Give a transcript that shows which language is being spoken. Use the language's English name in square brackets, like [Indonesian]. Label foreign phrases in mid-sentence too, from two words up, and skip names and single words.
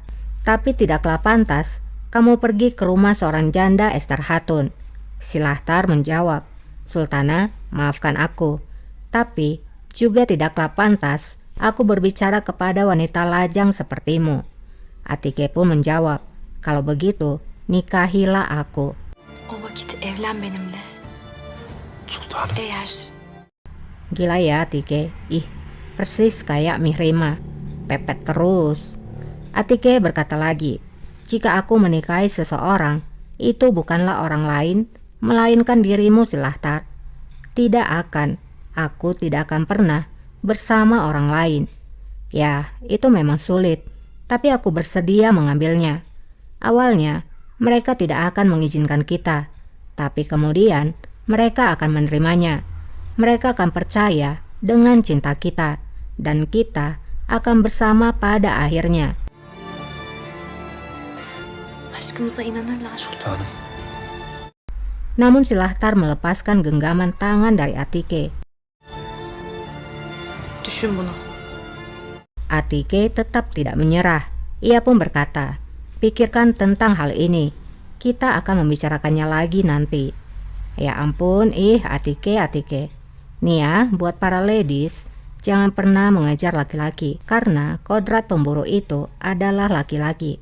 [Indonesian] Tapi tidaklah pantas kamu pergi ke rumah seorang janda Esther Hatun." Silahtar menjawab, "Sultana, maafkan aku. Tapi juga tidaklah pantas aku berbicara kepada wanita lajang sepertimu." Atike pun menjawab, "Kalau begitu, nikahilah aku." [Turkish] O vakit evlen benimle. [Indonesian] Sultanım. Eğer Gila ya Atike, persis kayak Mihrima, pepet terus. Atike berkata lagi, "Jika aku menikahi seseorang, itu bukanlah orang lain, melainkan dirimu, Silahtar. Tidak akan, aku tidak akan pernah bersama orang lain. Ya, itu memang sulit, tapi aku bersedia mengambilnya. Awalnya, mereka tidak akan mengizinkan kita, tapi kemudian mereka akan menerimanya. Mereka akan percaya dengan cinta kita, dan kita akan bersama pada akhirnya." [Turkish] aşkımıza inanırlar. [Indonesian] Sultanım. Namun Silahtar melepaskan genggaman tangan dari Atike. [Turkish] Düşün bunu. [Indonesian] Atike tetap tidak menyerah. Ia pun berkata, "Pikirkan tentang hal ini. Kita akan membicarakannya lagi nanti." Ya ampun, Atike. Nih ya, buat para ladies, jangan pernah mengejar laki-laki, karena kodrat pemburu itu adalah laki-laki.